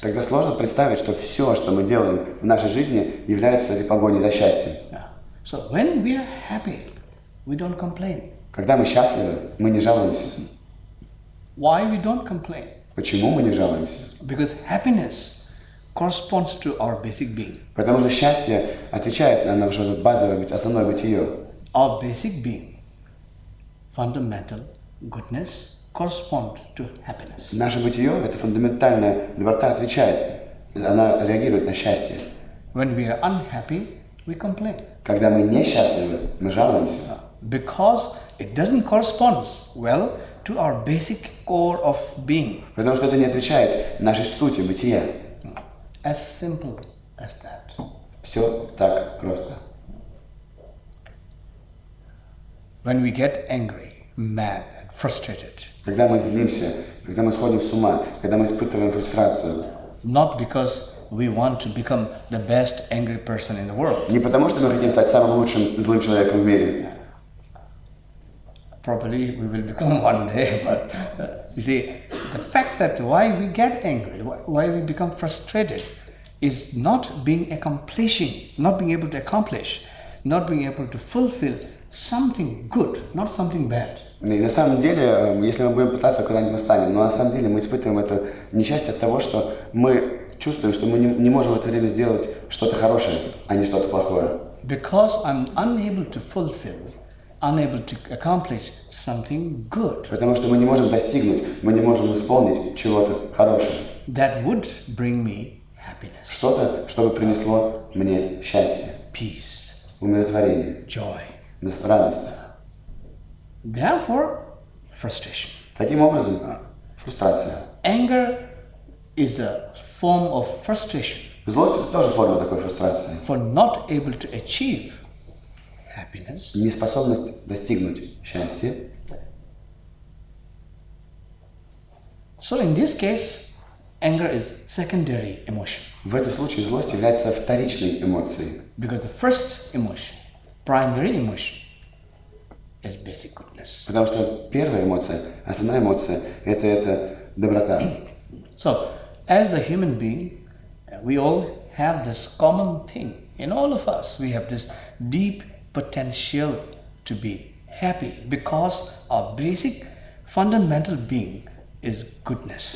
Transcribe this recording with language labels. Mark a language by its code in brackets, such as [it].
[ru] Тогда сложно представить, что все, что мы делаем в нашей жизни, является этой погоней за счастьем. [en] So when we are happy, we don't complain. [ru] Когда мы счастливы, мы не жалуемся. [en] Why we don't complain? [ru] Почему мы не жалуемся? [en] Because happiness corresponds to our basic being. [ru] Потому что счастье отвечает на наше базовое, основное бытие. [en] Our basic being, fundamental goodness, corresponds to happiness. [ru] Наше бытие, это фундаментальная доброта, отвечает, она реагирует на счастье. [en] When we are unhappy, we complain. [ru] Когда мы несчастливы, мы жалуемся. [en] Because it doesn't correspond well to our basic core of being. [ru] Потому что это не отвечает нашей сути бытия. [en] As simple as that. [ru] Все так просто. [en] When we get angry, mad and frustrated, [ru] Когда мы злимся, когда мы сходим с ума, когда мы испытываем фрустрацию, [en] not because we want to become the best angry person in the world. [ru] не потому что мы хотим стать самым лучшим злым человеком в мире. [en] Probably we will become one day, but you see, the fact that why we get angry, why we become frustrated, is not being accomplishing, not being able to accomplish, not being able to fulfill something good, not something bad. [ru] И на самом деле, если мы будем пытаться, куда-нибудь мы станем, но на самом деле мы испытываем это несчастье от того, что мы чувствуем, что мы не можем в это время сделать что-то хорошее, а не что-то плохое. [en] Because I'm unable to fulfill, unable to accomplish something good. [ru] Потому что мы не можем достигнуть, мы не можем исполнить чего-то хорошего. [en] That would bring me happiness, [ru] Что-то, что бы принесло мне счастье, [en] peace, [ru] умиротворение, [en] joy. [ru] радость. [en] Therefore, frustration. [ru] Таким образом, фрустрация. [en] Anger is a form of frustration [ru] Злость – это тоже форма такой фрустрации. [en] for not able to achieve happiness. [ru] Неспособность достигнуть счастья. [en] So in this case, anger is secondary emotion [ru] В этом случае злость является вторичной эмоцией. [en] because the first emotion, primary emotion, is basic goodness. [ru] Потому что первая эмоция, основная эмоция – это доброта. [en] So, as the human being, we all have this common thing. In all of us, we have this deep potential to be happy because our basic fundamental being is goodness.